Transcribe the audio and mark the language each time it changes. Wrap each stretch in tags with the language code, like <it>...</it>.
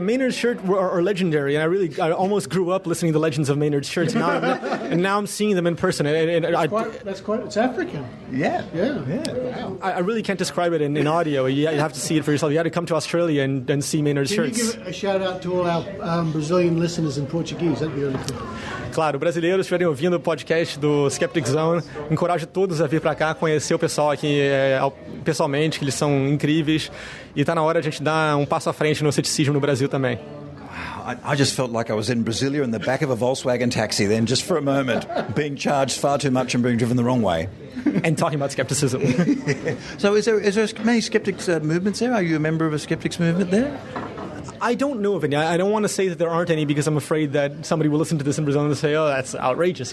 <en>Maynard's shirt are legendary, and I almost grew up listening to legends of Maynard's shirts. And now I'm seeing them in person. It's African. Yeah. Wow. I really can't describe it in audio. You have to see it for yourself. You had to come to Australia and see Maynard's shirts. Can you give a shout out to all our Brazilian listeners in Portuguese? That'd be really cool.</en> <pt>Claro, brasileiros estiverem ouvindo o podcast do Skeptic Zone, encorajo todos a vir para cá, conhecer o pessoal aqui pessoalmente, que eles são incríveis, e está na hora de a gente dar passo à frente no ceticismo no Brasil também.</pt> <en>I just felt like I was in Brasilia in the back of a Volkswagen taxi then, just for a moment, being charged far too much and being driven the wrong way. And talking about skepticism. So is there many Skeptics movements there? Are you a member of a Skeptics movement there? I don't know of any. I don't want to say that there aren't any, because I'm afraid that somebody will listen to this in Brazil and say, oh, that's outrageous.</en>